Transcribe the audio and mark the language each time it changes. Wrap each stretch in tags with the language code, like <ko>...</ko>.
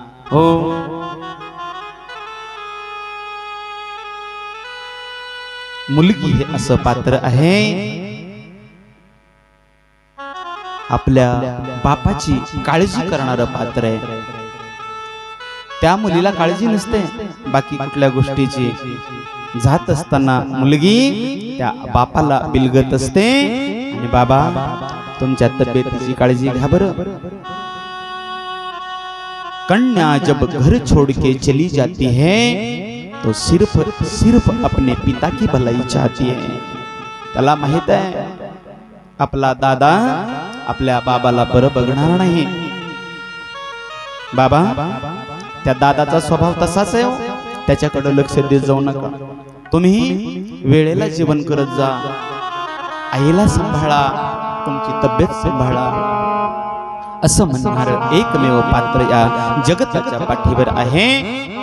<mr>हो, मुलगी हे असं पात्र आहे आपल्या बापाची काळजी करणारं पात्र आहे. त्या मुलीला काळजी नसते बाकी कुठल्या गोष्टीची. जात असताना मुलगी त्या बापाला बिलगत असते आणि बाबा तुमच्या तब्येतीची काळजी घ्या बरं.</mr> <hi>कन्या जब घर छोड़ के चली जाती है तो सिर्फ अपने पिता की भलाई चाहती है.</hi> <mr>त्याला माहित आहे आपला दादा आपल्या बाबाला बरं बघणार नाही. बाबा त्या दादाचा स्वभाव तसाच आहे, त्याच्याकडे लक्ष देत जाऊ नका. तुम्ही वेळेला जेवण करत जा, आईला सांभाळा, तुमची तब्येत सांभाळा, असं म्हणणार एकमेव पात्र या जगताच्या पाठीवर आहे.</mr>